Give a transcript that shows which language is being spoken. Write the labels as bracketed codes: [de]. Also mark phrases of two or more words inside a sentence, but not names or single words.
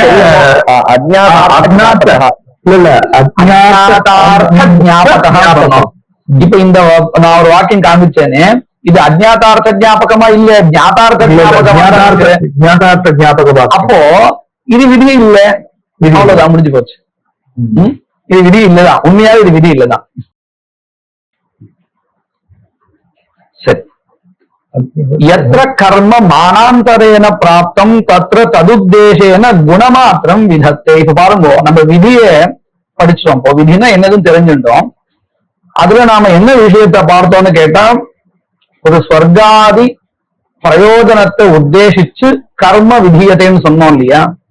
[ta] இப்ப இந்த நான் ஒரு வாக்கியம் காமிச்சேனே இது அஜ்ஞாதார்த்த ஞாபகமா இல்ல ஞாதார்த்த ஞாபகமா அப்போ இது விதி இல்ல அவ்வளவுதான் முடிஞ்சு போச்சு இது விதி இல்லதான் உண்மையாவே இது விதி இல்லதான் சரி [sa] यत्र कर्म मानांतरेण प्राप्तम तत्र तदुद्देशेन [ta] குணமாத்திரம் விதத்தை இப்ப பாருங்க நம்ம விதியை படிச்சோம் இப்போ விதினா என்னதுன்னு தெரிஞ்சுட்டோம் அதுல நாம என்ன விஷயத்தை பார்த்தோம்னு கேட்டா ஒரு ஸ்வர்காதி பிரயோஜனத்தை உத்தேசிச்சு கர்ம விதியத்தைன்னு சொன்னோம் இல்லையா